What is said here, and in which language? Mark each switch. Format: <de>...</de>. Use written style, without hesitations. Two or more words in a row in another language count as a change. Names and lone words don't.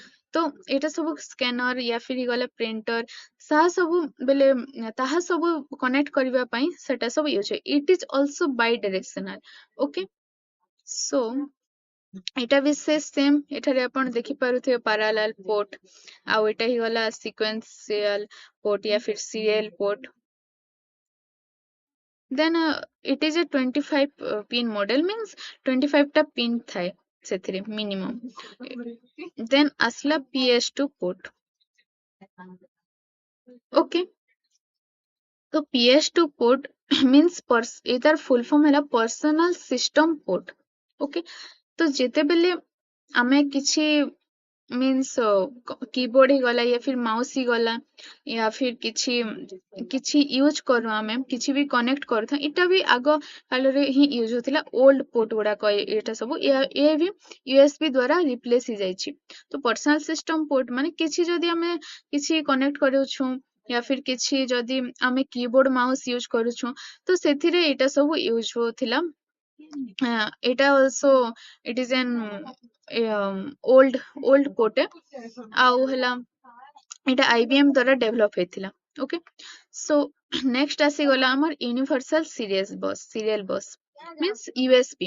<or>ତ ଏଇଟା ସବୁ ସ୍କାନର,</or> <hi>या फिर</hi> <or>ଗଲା ପ୍ରିଣ୍ଟର, ତାହା ସବୁ କନେକ୍ଟ କରିବା ପାଇଁ ସେଟା ସବୁ ୟୁଜ ହୁଏ।</or> <en>it is also bi directional। okay, so</en> <or>ଏଇଟା ବି</or> <en>ସେମ୍।</en> <or>ଏଠାରେ ଆପଣ ଦେଖିପାରୁଥିବେ</or> <en>parallel port.</en> <or>ଆଉ ଏଇଟା ହେଇଗଲା</or> <en>sequential port</en> <hi>या फिर</hi> <en>serial port. Then it is a 25 pin model, means 25</en> <or>ଟା ପିନ ଥାଏ ସେଥିରେ</or> <en>minimum.</en> <or>Then ଆସିଲା PS2 port.</or> <en>Okay, तो PS2 port means ଏଇଟାର full form ହେଲା personal system port.</en> <or>Okay, ତ ଯେତେବେଲେ ଆମେ କିଛି</or> <en>means keyboard</en> <or>ହେଇଗଲା,</or> <hi>या फिर</hi> <or>mouse ହେଇଗଲା,</or> <hi>या फिर</hi> <or>କିଛି ୟୁଜ କରୁ, ଆମେ କିଛି ବି କନେକ୍ଟ କରୁଥାଉ, ଏଇଟା ବି ଆଗ କାଳରେ ହିଁ ୟୁଜ ହଉଥିଲା।</or> <en>old port</en> <or>ଗୁଡାକ ଏଇଟା ସବୁ ଏ ବି ୟୁଏସବି ଦ୍ଵାରା ରିପ୍ଲେସ ହେଇଯାଇଛି। ତ</or> <en>personal system port</en> <or>ମାନେ କିଛି ଯଦି ଆମେ କିଛି କନେକ୍ଟ କରୁଛୁ,</or> <hi>या फिर</hi> <or>କିଛି ଯଦି ଆମେ</or> <en>keyboard mouse</en> <or>ୟୁଜ କରୁଛୁ, ତ ସେଥିରେ ଏଇଟା ସବୁ ୟୁଜ ହଉଥିଲା।</or> <en>ଏଇଟା also it is an old port.</en> <or>ଆଉ ହେଲା ଏଇଟା IBM ଦ୍ୱାରା ଡେଭଲପ ହେଇଥିଲା।</or> <en>okay, so next</en> <or>ଆସିଗଲା ଆମର</or> <en>universal serial bus</en> <or>ମିନ୍ସ ୟୁଏସବି।</or>